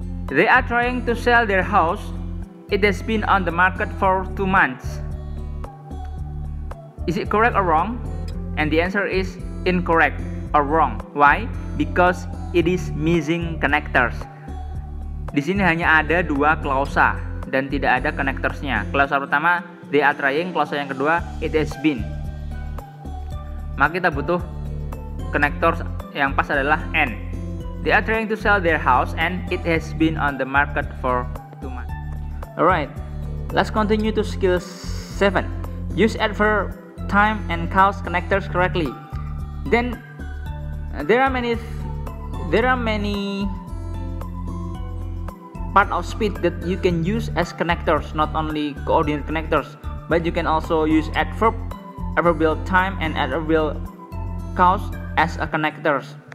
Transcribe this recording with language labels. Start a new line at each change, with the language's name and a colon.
English: They are trying to sell their house. It has been on the market for 2 months. Is it correct or wrong? And the answer is incorrect or wrong. Why? Because it is missing connectors.
Indonesian: Di sini hanya ada 2 klausa dan tidak ada connectorsnya. Klausa pertama
English: they are trying,
Indonesian: klausa yang kedua
English: it has been.
Indonesian: Maka kita butuh connector yang pas adalah N.
English: They are trying to sell their house and it has been on the market for 2 months. Alright, let's continue to skill 7. Use adverb, time, and cause connectors correctly. Then there are many part of speech that you can use as connectors, not only coordinate connectors, but you can also use adverb, adverbial time, and adverbial cause as a connectors.